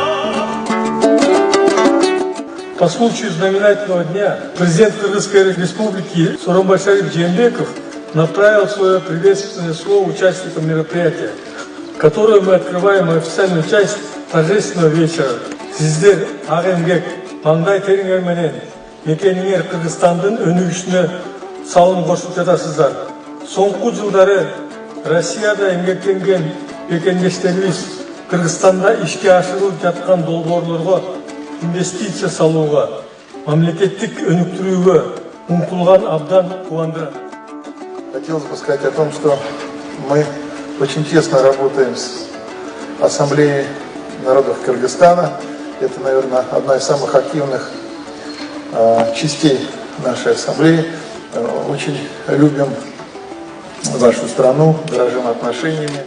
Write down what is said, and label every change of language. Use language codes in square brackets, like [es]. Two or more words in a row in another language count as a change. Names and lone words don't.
[ru] По случаю знаменательного дня президент Кыргызской республики Сооронбай Жээнбеков направил свое приветственное слово участникам мероприятия, которое мы открываем официальную часть торжественного вечера. [ky] Сиздер ак эмгек, маңдай териңер менен мекениңер Кыргызстандын өнүгүшүнө салым кошуп жатасыздар. Соңку жылдары Россияда эмгектенген мекендештерибиз Кыргызстанда ишке ашырылып жаткан долбоорлорго инвестиция салууга, мамлекеттик өнүктүрүүгө умтулган абдан кубандырат. [ru] Хотелось бы сказать о том, что мы очень тесно работаем с Ассамблеей народов Кыргызстана. Это, наверное, одна из самых активных частей нашей ассамблеи. Очень любим нашу страну, дорожим отношениями.